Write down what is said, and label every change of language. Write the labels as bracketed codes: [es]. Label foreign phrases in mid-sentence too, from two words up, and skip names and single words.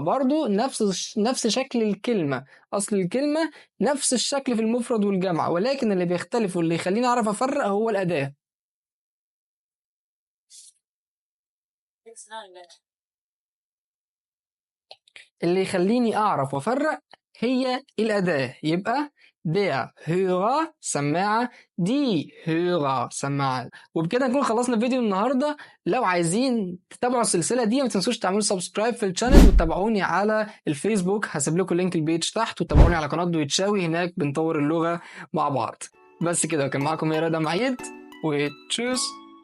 [ar] برضو نفس شكل الكلمة، أصل الكلمة نفس الشكل في المفرد والجمع، ولكن اللي بيختلف واللي يخليني أعرف أفرق هو الأداة. اللي يخليني أعرف وأفرق هي الأداة. يبقى [de] der Hörer [ar] سماعة، [de] die Hörer [ar] سماعة. وبكده نكون خلصنا فيديو النهاردة. لو عايزين تتابعوا السلسلة دي ما تنسوش تعملوا سبسكرايب في الشانل، وتتابعوني على الفيسبوك، هسيب لكم لينك البيج تحت، وتابعوني على قناة دويتشاوي، هناك بنطور اللغة مع بعض. بس كده، كان معاكم يا رضا معيد، وتشوس.